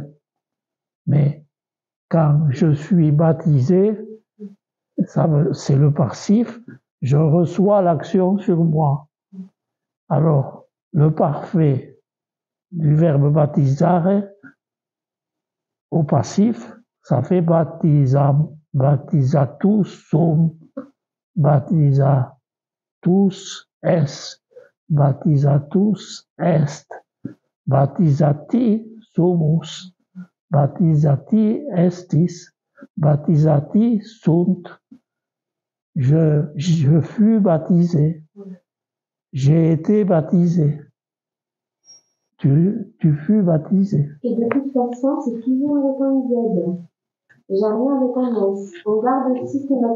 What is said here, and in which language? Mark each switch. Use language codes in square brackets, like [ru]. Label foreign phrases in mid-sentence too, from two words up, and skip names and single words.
[fr] Mais quand je suis baptisé, c'est le passif, je reçois l'action sur moi. Alors, le parfait du verbe baptisare au passif, ça fait [la] baptisam, baptisatus sum, baptisatus est, baptisatus est, baptisati sumus, baptisati estis, baptisati sunt. [fr] Je fus baptisé. J'ai été baptisé. Tu fus baptisé. Et de toute façon, c'est toujours avec un Z. Jamais avec un S. On garde systématiquement.